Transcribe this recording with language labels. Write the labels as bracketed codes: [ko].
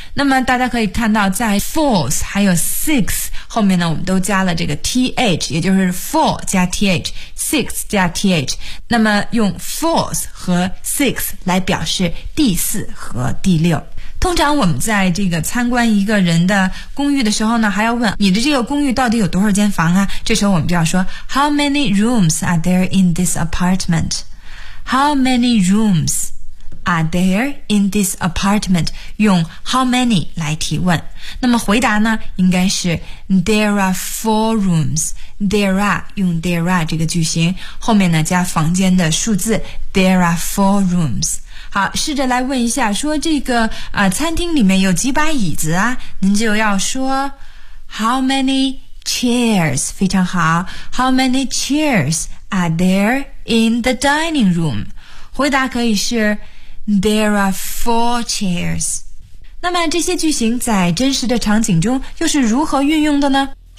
[zh] 那么大家可以看到在 fourth 还有 sixth 后面呢我们都加了这个 th， 也就是 four 加 th， sixth 加 th。那么用 fourth 和 sixth 来表示第四和第六。通常我们在这个参观一个人的公寓的时候呢，还要问你的这个公寓到底有多少间房啊？这时候我们就要说 [en] How many rooms are there in this apartment? How many rooms are there in this apartment? [zh] 用 how many 来提问。那么回答呢，应该是 [en] there are four rooms. [zh] There are 用 there are 这个句型，后面呢加房间的数字 [en] there are four rooms。 [zh] 好，试着来问一下，说这个餐厅里面有几把椅子啊？您就要说 how many chairs? 非常好 [en] ，how many chairs are there in the dining room? [zh] 回答可以是。 [en] There are four chairs. [zh] 那么这些句型在真实的场景中又是如何运用的呢？